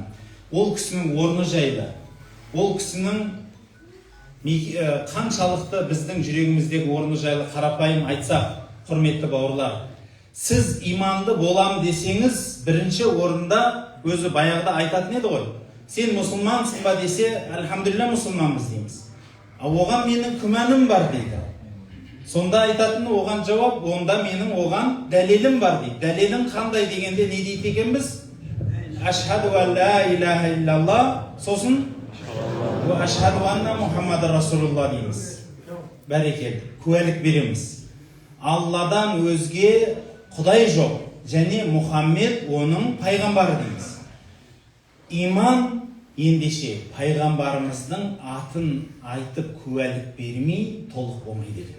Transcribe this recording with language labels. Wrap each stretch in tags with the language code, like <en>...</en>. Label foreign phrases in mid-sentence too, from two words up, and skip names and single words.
<kk>Ол кісінің орны жайлы, ол кісінің қаншалықты біздің жүрегіміздегі орны жайлы қарапайым айтсақ, құрметті бауырлар, сіз иманды болам десеңіз, бірінші орында өзі баяғыда айтатын еді ғой. Сен мұсылмансың ба десе, әлхамдулилля мұсылманбыз дейміз. Оған менің күмәнім бар дейді. Сонда айтатын оған жауап, онда менің оған дәлелім бар дейді. Дәлелің қандай дегенде не дейді екенбіз?</kk> <ar>أشهد أن لا إله إلا الله,</ar> <kk>сосын</kk> <ar>وأشهد أن محمد رسول الله дейміз.</ar> <kk>Бәрекелді, куәлік береміз. Алладан өзге Құдай жоқ, және Мұхаммед оның пайғамбары дейміз. Иман ендеше пайғамбарымыздың атын айтып куәлік бермей толық болмайды екен.</kk>